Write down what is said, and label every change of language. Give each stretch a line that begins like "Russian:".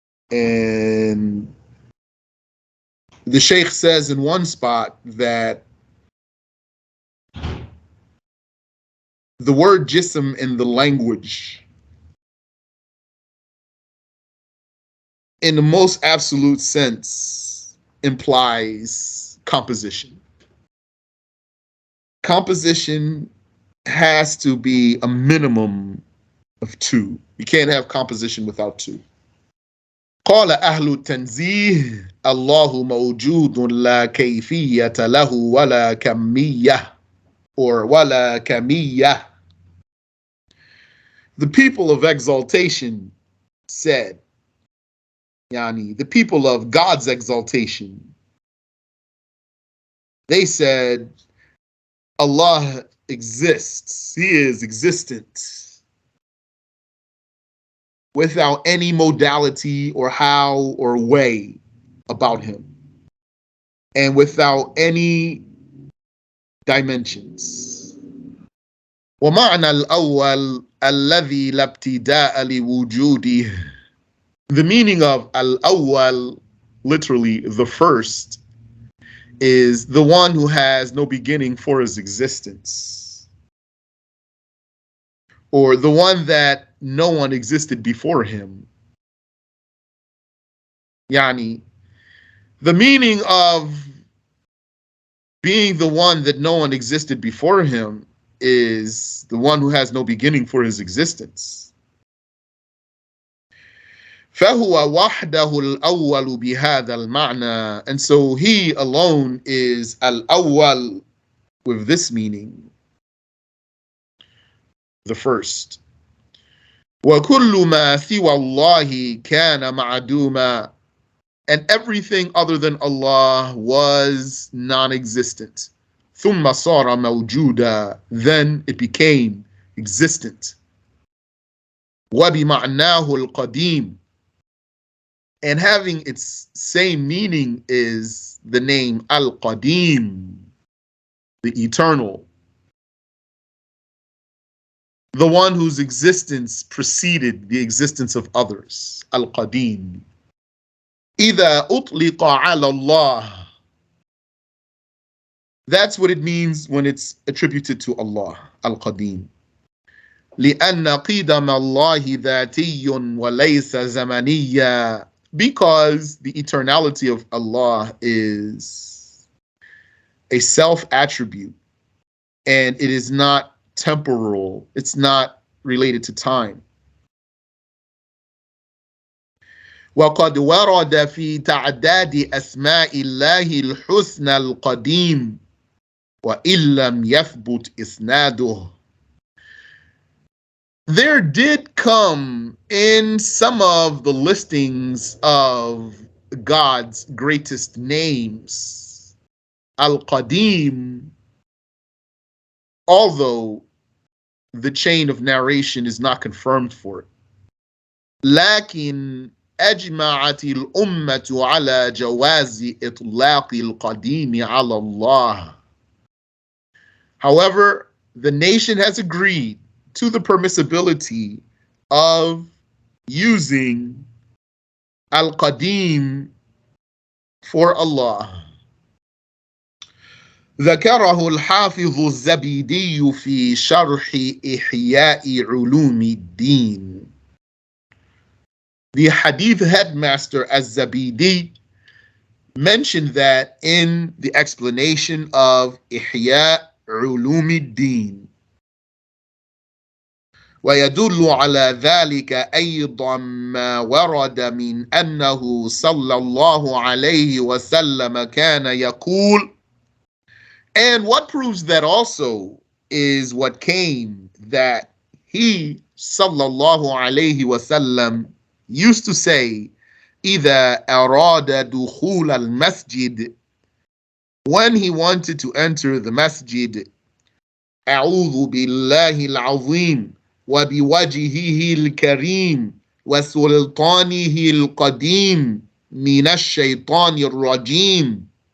English: And the Sheikh says in one spot that the word jism in the language, in the most absolute sense, implies composition. Composition has to be a minimum of 2. You can't have composition without 2.
Arabic: قال أهل التنزيه الله موجود لا كيفية له ولا كمية or ولا كمية.
English: The people of exaltation said, yani the people of God's exaltation, they said, Allah exists. He is existent without any modality or how or way about him, and without any dimensions.
Arabic: ومعنى الأول الذي لا ابتداء لوجوده.
English: The meaning of al-awwal, literally the first, is the one who has no beginning for his existence, or the one that no one existed before him. Yani, the meaning of being the one that no one existed before him is the one who has no beginning for his existence.
Arabic: فهو وحده الأول بهذا المعنى.
English: And so he alone is al-awwal with this meaning, the first.
Arabic: وكل ما سوى الله كان معدوما.
English: And everything other than Allah was non-existent.
Arabic: ثم صار موجودا.
English: Then it became existent.
Arabic: وبمعناه القديم.
English: And having its same meaning is the name Al-Qadim, the eternal, the one whose existence preceded the existence of others.
Arabic: Al-Qadim. إذا أطلق على الله.
English: That's what it means when it's attributed to Allah. Al-Qadim.
Arabic: لأن قدم الله ذاتي وليس زمنيا.
English: Because the eternality of Allah is a self-attribute, and it is not temporal. It's not related to time.
Arabic: وقد ورد في تعداد أسماء الله الحسنى القديم وإن لم يثبت إسناده.
English: There did come in some of the listings of God's greatest names, Al-Qadim, although the chain of narration is not confirmed for it.
Arabic: لكن أجمعت الأمة على جواز إطلاق القديم على الله.
English: However, the nation has agreed to the permissibility of using Al-Qadim for Allah.
Arabic: ذكره الحافظ الزبيدي في شرح إحياء علوم الدين.
English: The Hadith headmaster Az-Zabidi mentioned that in the explanation of Ihya Ulum ad-Din.
Arabic: ويدل على ذلك أيضا ما ورد من أنه صلى الله عليه وسلم كان يقول.
English: And what proves that also is what came that he sallallahu alayhi wasallam used to say,
Arabic: إذا أراد دخول المسجد,
English: when he wanted to enter the masjid,
Arabic: أعوذ بالله العظيم وبوجهه الكريم وسلطانه القديم من الشيطان الرجيم.